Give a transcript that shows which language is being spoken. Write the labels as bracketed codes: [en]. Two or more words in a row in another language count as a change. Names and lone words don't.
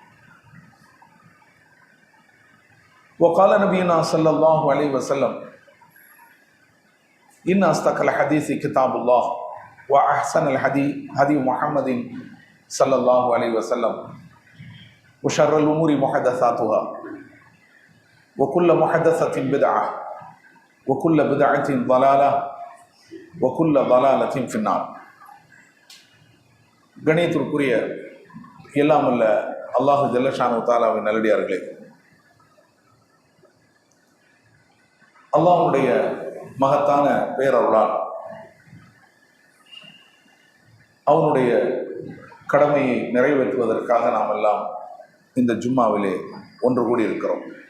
[ar] وقال نبينا صلى الله عليه وسلم إن أصدق الحديث كتاب الله وأحسن الهدي هدي محمد صلى الله عليه وسلم وشر الأمور محدثاتها وكل محدثة بدعة وكل بدعة ضلالة وكل ضلالة في النار. [ta] கணியத்திற்குரிய எல்லாம் அல்ல [ar] الله جل شانه [ta] தாலாவின் நல்லடியார்களே, அல்லாஹ்வுடைய மகத்தான பேரருளால் அவனுடைய கடமையை நிறைவேற்றுவதற்காக நாம் எல்லாம் இந்த ஜும்மாவிலே ஒன்று கூடி இருக்கிறோம்.